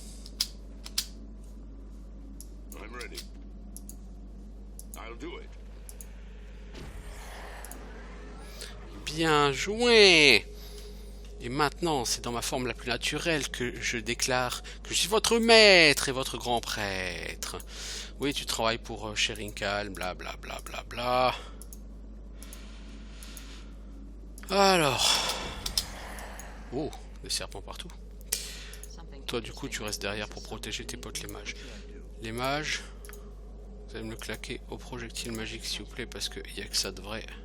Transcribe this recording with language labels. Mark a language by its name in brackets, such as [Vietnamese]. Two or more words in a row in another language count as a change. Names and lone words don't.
[French] Bien joué! Et maintenant, c'est dans ma forme la plus naturelle que je déclare que je suis votre maître et votre grand prêtre. Oui, tu travailles pour Sheringhal, bla bla bla bla bla. Alors... Oh, des serpents partout. Toi, du coup, tu restes derrière pour protéger tes potes les mages. Les mages, vous allez me le claquer au projectile magique, s'il vous plaît, parce qu'il n'y a que ça de vrai.